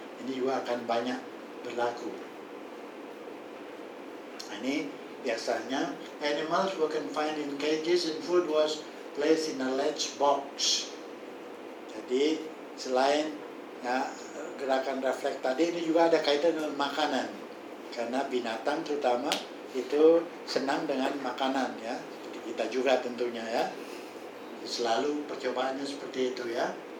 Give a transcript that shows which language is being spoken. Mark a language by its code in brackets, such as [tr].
[id] Ini juga akan banyak berlaku. Ini biasanya [en] animals were confined in cages and food was placed in a latch box. [id] Jadi selain ya, gerakan refleks tadi, ini juga ada kaitan dengan makanan, karena binatang terutama itu senang dengan makanan ya, seperti kita juga tentunya ya, selalu percobaannya seperti itu ya.